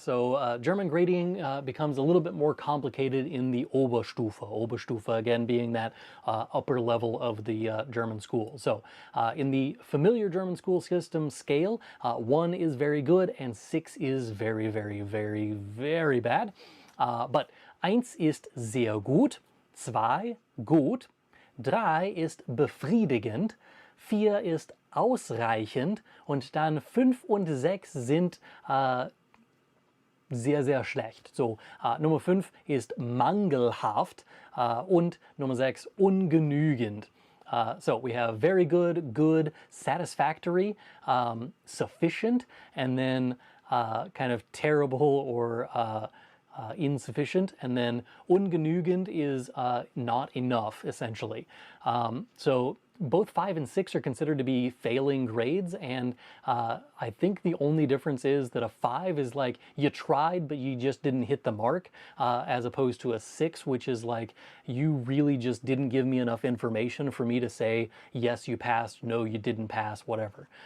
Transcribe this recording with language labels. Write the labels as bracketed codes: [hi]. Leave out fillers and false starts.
[en] So German grading becomes a little bit more complicated in the Oberstufe. Oberstufe, again, being that upper level of the German school. So in the familiar German school system scale, 1 is very good and 6 is very, very, very, very bad. [de] But 1 ist sehr gut, 2 gut, 3 ist befriedigend, 4 ist ausreichend und dann 5 und 6 sind sehr, sehr schlecht. So, Nummer 5 ist mangelhaft und Nummer 6 ungenügend. [en] So we have very good, good, satisfactory, sufficient, and then kind of terrible or insufficient, and then ungenügend is not enough, essentially. So both 5 and 6 are considered to be failing grades, and I think the only difference is that a 5 is like you tried but you just didn't hit the mark, as opposed to a 6, which is like you really just didn't give me enough information for me to say yes you passed, no you didn't pass, whatever.